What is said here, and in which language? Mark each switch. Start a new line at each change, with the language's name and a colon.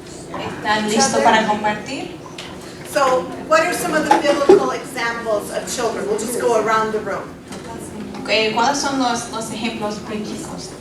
Spanish: ¿Están listos para compartir?
English: So, what are some of the biblical examples of children? We'll just go around the room.
Spanish: ¿Cuáles son los ejemplos bíblicos?